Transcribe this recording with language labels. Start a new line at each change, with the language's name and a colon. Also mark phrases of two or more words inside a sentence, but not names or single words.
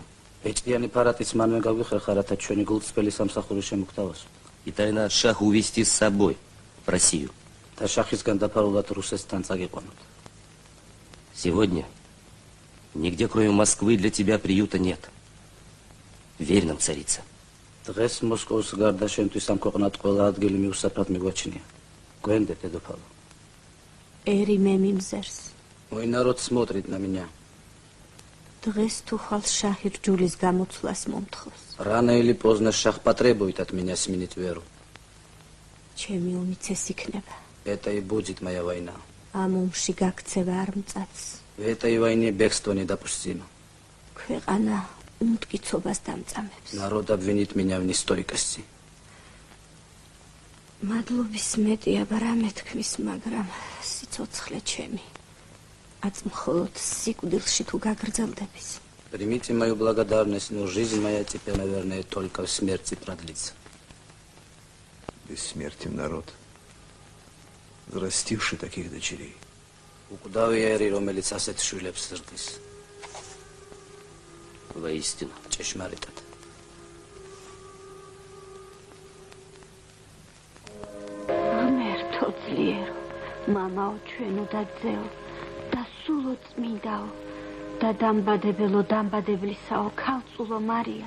Russian: И тайно от шаха увести с собой в Россию. Сегодня нигде, кроме Москвы, для тебя приюта нет. Верь нам, царица.
Georgian: დღეს მოსკოვის გარდა შენთვის ამ ქვეყნად ყველა ადგილი მიუსაფრად მიგვაჩნია. Გვენდე დედოფალო. ერი მე მიმზერს.
Russian: Мой народ смотрит на меня.
Georgian: დღეს თუ ხალ შაჰი რჯულის გამოცვლას მომთხოვს.
Russian: Рано или поздно шах потребует от меня сменить веру.
Georgian: ჩემი ომიც ეს იქნება.
Russian: Это и будет моя война.
Georgian: ამ ომში გაქცევა არ მწats.
Russian: В этой войне бегство недопустимо.
Georgian: ქვეყანა უმტკიცობას დამწამებს.
Russian: Народ обвинит меня в нестойкости.
Georgian: მადლობის მეტია რამე თქმის, მაგრამ სიცოცხლე ჩემი. აც მხოლოდ სიკვდილში თუ გაგრძელდების.
Russian: Примите мою благодарность, но жизнь моя теперь, наверное, только в смерти продлится. Бессмертен народ, взрастивший таких дочерей.
Georgian: Ukudavia ერი, რომელიც ასეთ შვილებს ზრდის.
Russian: Воистину.
Georgian: ჭეშმარიტად. ღმერთო ძლიერო, მამაო ჩვენო და ძეო, და სულო წმინდაო, და დამბადებელო დამბადებლისაო, ქალწულო მარია.